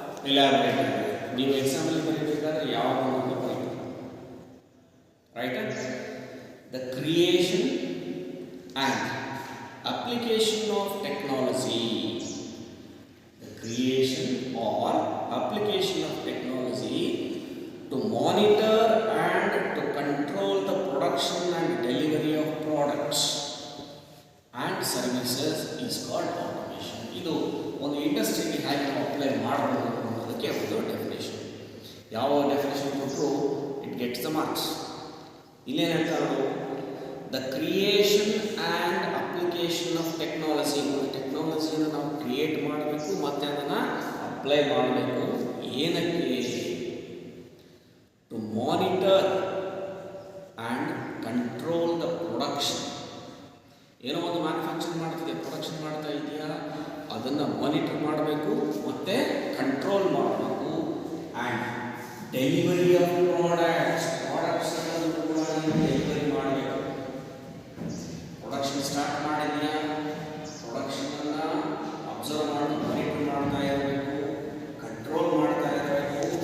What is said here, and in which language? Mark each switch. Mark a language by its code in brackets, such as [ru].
[kn] Elaborate ಆಗಿದೆ. ನೀವು example ಬರೀಬೇಕಾದ್ರೆ ಯಾವಾಗಲೂ ಬರೀಬೇಕು. Right? [en] The creation and application of technology. The creation or application of technology to monitor and to control the production and delivery of products and services is called automation. [kn] ಇದು ಒಂದು ಇಂಡಸ್ಟ್ರಿಗೆ ಹೇಗೆ ನಾವು apply ಮಾಡಬಹುದು ಅನ್ನೋದಕ್ಕೆ ಒಂದು ಡೆಫಿನೇಷನ್. ಯಾವ definition ಕೊಟ್ಟರು [en] It gets the marks. [kn] ಇಲ್ಲೇನು ಹೇಳ್ತಾರೆ, [en] The creation and application of technology. [kn] ಟೆಕ್ನಾಲಜಿಯನ್ನು ನಾವು ಕ್ರಿಯೇಟ್ ಮಾಡಬೇಕು ಮತ್ತು ಅದನ್ನು ಅಪ್ಲೈ ಮಾಡಬೇಕು. ಏನಕ್ಕೆ? [en] to monitor and control the production. [kn] ಏನೋ ಒಂದು ಮ್ಯಾನುಫ್ಯಾಕ್ಚರ್ ಮಾಡ್ತಿದೆ, ಪ್ರೊಡಕ್ಷನ್ ಮಾಡ್ತಾ ಇದೆಯಾ, ಅದನ್ನು ಮಾನಿಟರ್ ಮಾಡಬೇಕು ಮತ್ತು ಕಂಟ್ರೋಲ್ ಮಾಡಬೇಕು. [en] and delivery of products [kn] ಅನ್ನೋದು ಕೂಡ ಡೆಲಿವರಿ ಮಾಡಬೇಕು. ಪ್ರೊಡಕ್ಷನ್ ಸ್ಟಾರ್ಟ್ ಮಾಡಿದೆಯಾ, ಪ್ರೊಡಕ್ಷನನ್ನು ಅಬ್ಸರ್ವ್ ಮಾಡಿ ಮಾನಿಟರ್ ಮಾಡ್ತಾ ಇರಬೇಕು, ಕಂಟ್ರೋಲ್ ಮಾಡ್ತಾ ಇರಬೇಕು.